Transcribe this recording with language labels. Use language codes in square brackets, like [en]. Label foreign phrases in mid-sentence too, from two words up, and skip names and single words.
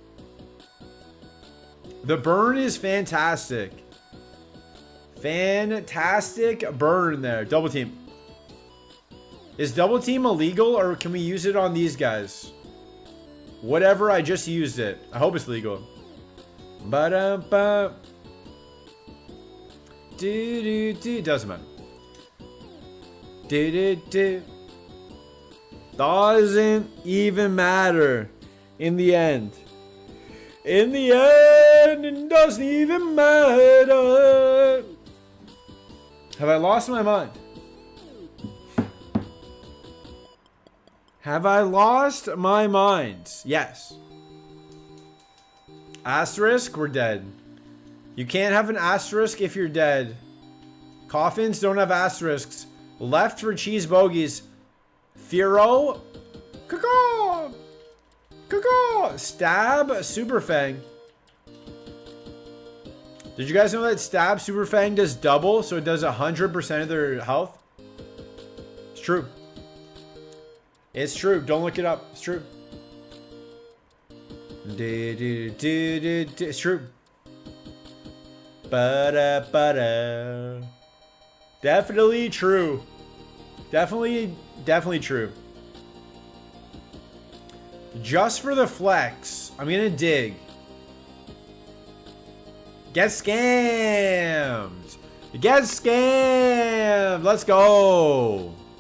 [en] The burn is fantastic. Fantastic burn there. Double team. Is double team illegal or can we use it on these guys? Whatever, I just used it. I hope it's legal. Ba-dum-ba. Do-do-do. Doesn't matter. Do-do-do. Doesn't even matter in the end. In the end, it doesn't even matter. Have I lost my mind? Have I lost my mind? Yes. Asterisk, we're dead. You can't have an asterisk if you're dead. Coffins don't have asterisks. Left for cheese bogeys. Furo. Caw-caw. Caw-caw. Stab Super Fang. Did you guys know that Stab Super Fang does double, so it does 100% of their health? It's true. It's true. Don't look it up. It's true. It's true. Ba-da-ba-da. Definitely true. Definitely true. Just for the flex, I'm gonna dig. Get scammed. Get scammed. Let's go.